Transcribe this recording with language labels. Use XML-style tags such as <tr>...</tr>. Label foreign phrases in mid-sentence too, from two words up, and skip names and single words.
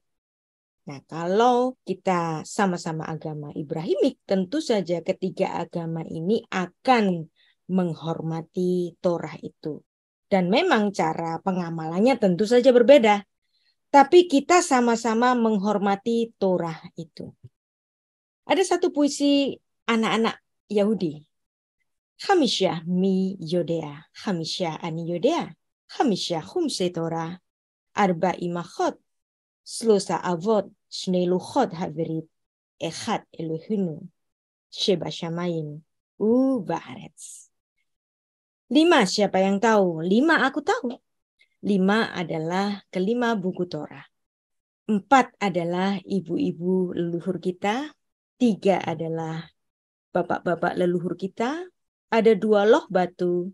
<id>Nah, kalau kita sama-sama agama Ibrahimik, tentu saja ketiga agama ini akan menghormati Torah itu. Dan memang cara pengamalannya tentu saja berbeda. Tapi kita sama-sama menghormati Torah itu. Ada satu puisi anak-anak Yahudi.</id> <he>חמישה מי יודע, חמישה אני יודע, חמישה חומשי תורה, ארבע אימהות, שלושה אבות, שני לוחות הברית, אחד אלוהינו, שבשמים, בארץ.</he> <id>5, siapa yang tahu? 5 aku tahu. 5 adalah kelima buku Torah. 4 adalah ibu-ibu leluhur kita. 3 adalah bapak-bapak leluhur kita. Ada 2 loh batu.</id>